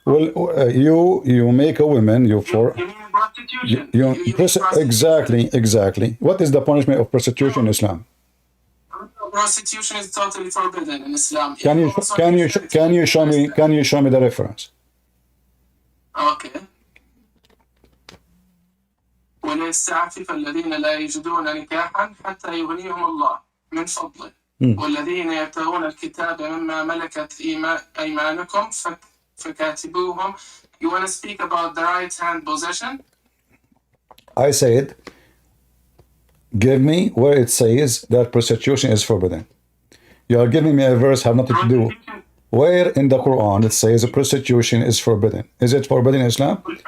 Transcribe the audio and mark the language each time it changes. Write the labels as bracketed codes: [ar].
[en] Well, you make a woman, you mean prostitution? Exactly. What is the punishment of prostitution in Islam? Prostitution is totally forbidden in Islam. Can you show me the reference? Okay. [ar] وليستعفف الذين لا يجدون نكاحا حتى يغنيهم الله من فضله والذين يبتغون الكتاب مما ملكت أيمانكم فكاتبوهم. [en] You want to speak about the right hand possession? I said, give me where it says that prostitution is forbidden. You are giving me a verse have nothing to do. Where in the Quran it says prostitution is forbidden? Is it forbidden in Islam?